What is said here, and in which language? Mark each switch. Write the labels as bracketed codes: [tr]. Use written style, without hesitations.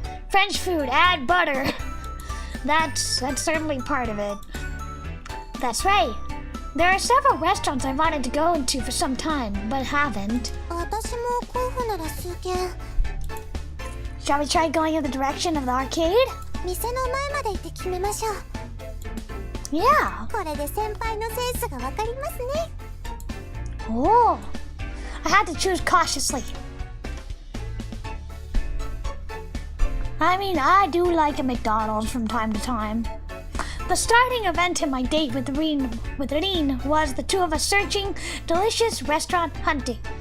[en] French food, add butter. That's certainly part of it. That's right. There are several restaurants I wanted to go into for some time, but haven't. [ja] 私も候補なら数件。 [en] Shall we try going in the direction of the arcade? [ja] 店の前まで行って決めましょう。 [en] Yeah. [ja] これで先輩のセンスがわかりますね。 [en] Oh, I had to choose cautiously. I mean, I do like a McDonald's from time to time. The starting event in my date with Reen was the two of us searching delicious restaurant hunting.